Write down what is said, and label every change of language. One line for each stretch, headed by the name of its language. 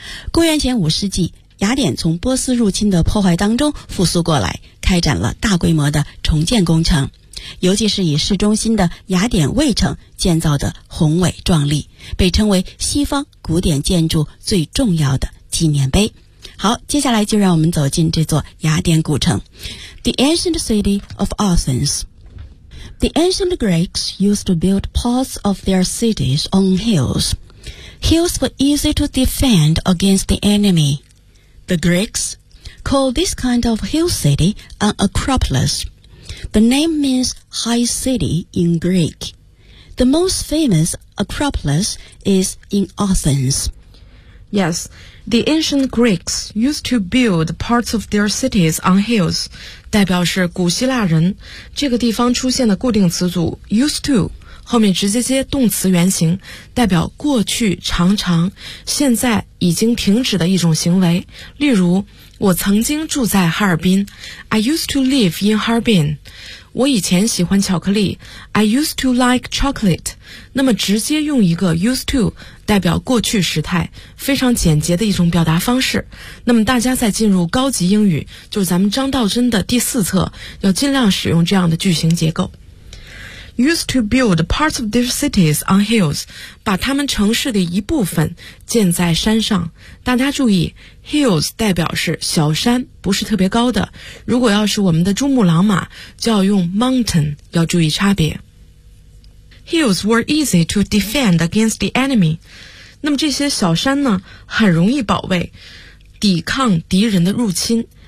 Chinese: 公元前5世纪，雅典从波斯入侵的破坏当中复苏过来，开展了大规模的重建工程，尤其是以市中心的雅典卫城建造的宏伟壮丽，被称为西方古典建筑最重要的纪念碑。好，接下来就让我们走进这座雅典古城。
English: The ancient city of Athens. The ancient Greeks used to build parts of their cities on hills. Hills were easy to defend against the enemy. The Greeks called this kind of hill city an Acropolis. The name means high city in Greek. The most famous Acropolis is in Athens. Yes. The ancient Greeks used to build parts of their cities on hills.
Chinese: 代表是古希腊人，这个地方出现的固定词组 used to， 后面直接接动词原形，代表过去常常，现在已经停止的一种行为。例如，我曾经住在哈尔滨。
English: I used to live in Harbin.
Chinese: 我以前喜欢巧克力。
English: I used to like chocolate.
Chinese: 那么直接用一个 used to 代表过去时态，非常简洁的一种表达方式。那么大家在进入高级英语，就是咱们张道真的第四册，要尽量使用这样的句型结构。
English: Used to build parts of their cities on hills，
Chinese: 把他们城市的一部分建在山上。大家注意 ，hills 代表是小山，不是特别高的。如果要是我们的珠穆朗玛，就要用 mountain， 要注意差别。
English: Hills were easy to defend against the enemy，
Chinese: 那么这些小山呢，很容易保卫，抵抗敌人的入侵。